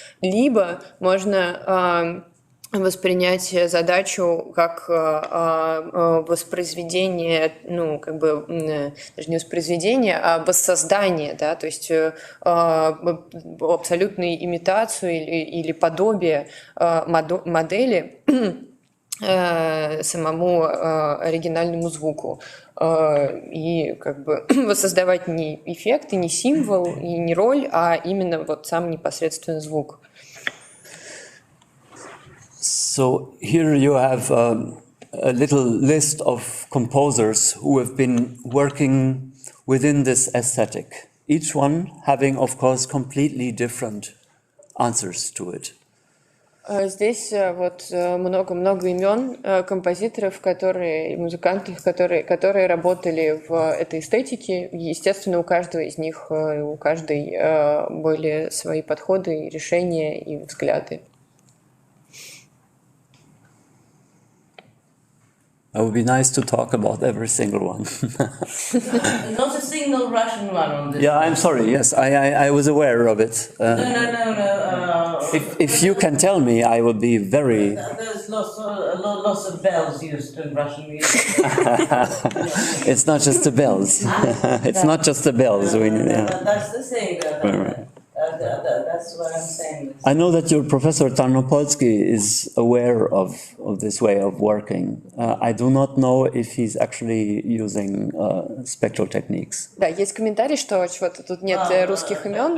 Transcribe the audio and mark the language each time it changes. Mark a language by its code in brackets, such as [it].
[ru] Либо можно воспринять задачу как воспроизведение, ну, как бы, даже не воспроизведение, а воссоздание, да, то есть абсолютную имитацию или подобие модели самому оригинальному звуку. И как бы воссоздавать не эффект, и не символ, и не роль, а именно вот сам непосредственно звук. [en] So here you have a little list of composers who have been working within this aesthetic, each one having, of course, completely different answers to it. [ru] Здесь вот много имен композиторов, музыкантов, которые работали в этой эстетике. Естественно, у каждого из них, у каждой были свои подходы, решения и взгляды. [en] It would be nice to talk about every single one. Not a single Russian one on this. Yeah, I'm sorry. Yes, I was aware of it. No. If you can tell me, I would be very. There's lots of bells used in Russian music. It's not just the bells. It's not just the bells. That's the thing. That's what I'm saying. I know that your professor Tarnopolsky is aware of this way of working. I do not know if he's actually using spectral techniques. [ru] Да, есть комментарий, что вот тут нет русских имен.